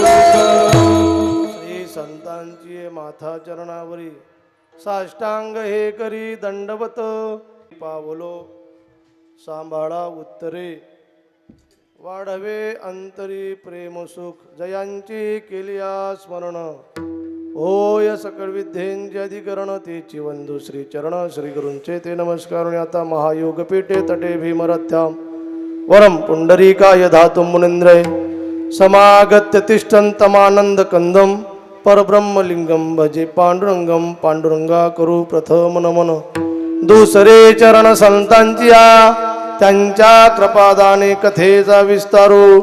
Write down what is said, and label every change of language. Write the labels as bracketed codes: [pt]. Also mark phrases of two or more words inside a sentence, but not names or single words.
[mr] श्री संतांची माथा चरणावरी साष्टांग हे करी दंडवत, पावलो सांभाळा उत्तरे, वाढवे अंतरी प्रेम सुख. जयांची केलिया स्मरण, होय सकळ विद्येंचे अधिकरण, तेची वंदू श्री चरण. श्री गुरूंचे ते नमस्कार. आता [sa] महायोग पीठे तटे भीमरथ्याम वरम पुंडरीकाय धातुं मुनींद्रय समागत्य तिष्ठन्तमानंद कंदम परब्रह्मलिंगम भजे पांडुरंगम. [mr] पांडुरंगा करू प्रथम नमन, दुसरे चरण संतांची त्यांच्या कृपादाने कथेचा विस्तारू.